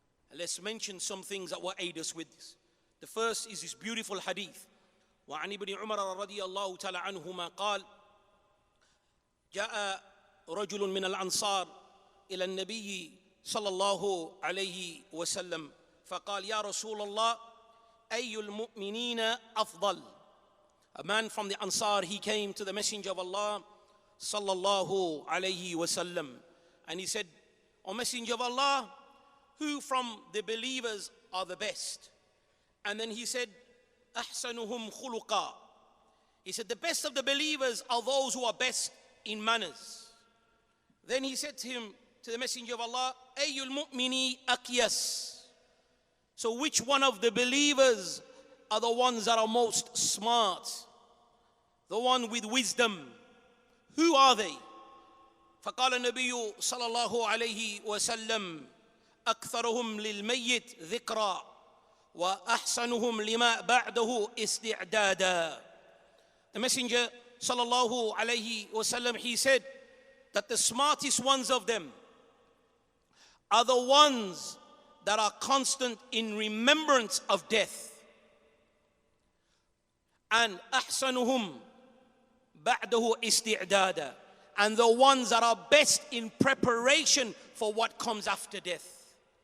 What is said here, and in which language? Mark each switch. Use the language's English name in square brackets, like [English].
[English] And let's mention some things that will aid us with this. The first is this beautiful hadith. [Arabic] وعن ابن عمر رضي الله تعالى عنهما قال جاء رجل من الأنصار إلى النبي صلى الله عليه وسلم فقال يا رسول الله أي المؤمنين أفضل. [English] A man from the Ansar, he came to the Messenger of Allah sallallahu alayhi wasallam, and he said, O Messenger of Allah, who from the believers are the best? And then he said, [Arabic] أحسنهم خلقا. [English] He said, the best of the believers are those who are best in manners. Then he said to him, to the Messenger of Allah, أي المؤمني أكيس. So which one of the believers are the ones that are most smart? The one with wisdom. Who are they? [Arabic] فقال النبي صلى الله عليه وسلم أكثرهم للميت ذكرى وأحسنهم لما بعده استعدادا. [English] The Messenger [Arabic] صلى الله عليه وسلم, [English] he said that the smartest ones of them are the ones that are constant in remembrance of death. And [Arabic] أحسنهم بعده استعدادا, [English] and the ones that are best in preparation for what comes after death.